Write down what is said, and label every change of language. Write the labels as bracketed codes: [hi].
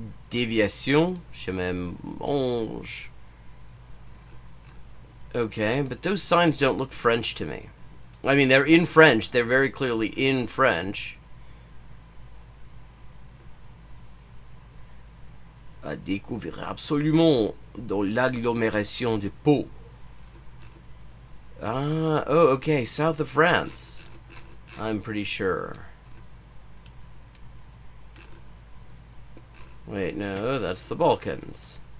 [fr] Déviation, chemin mange. [en] Okay, but those signs don't look French to me. I mean, they're in French. They're very clearly in French. [fr] À découvrir absolument dans l'agglomération de Pau. [en] Ah, oh, okay, south of France. I'm pretty sure. Wait, no, that's the Balkans.